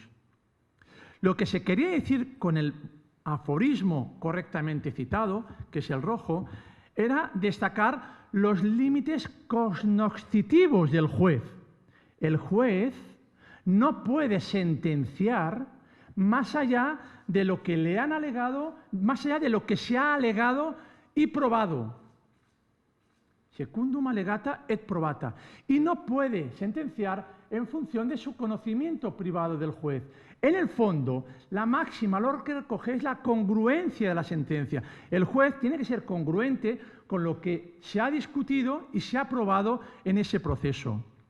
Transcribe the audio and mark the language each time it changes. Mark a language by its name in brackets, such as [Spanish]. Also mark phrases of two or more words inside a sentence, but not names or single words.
[Spanish] Lo que se quería decir con el aforismo correctamente citado, que es el rojo, era destacar los límites cognoscitivos del juez. El juez no puede sentenciar más allá de lo que le han alegado, más allá de lo que se ha alegado y probado. [Latin] Secundum allegata et probata. [Spanish] Y no puede sentenciar en función de su conocimiento privado del juez. En el fondo, la máxima lo que recoge es la congruencia de la sentencia. El juez tiene que ser congruente con lo que se ha discutido y se ha probado en ese proceso.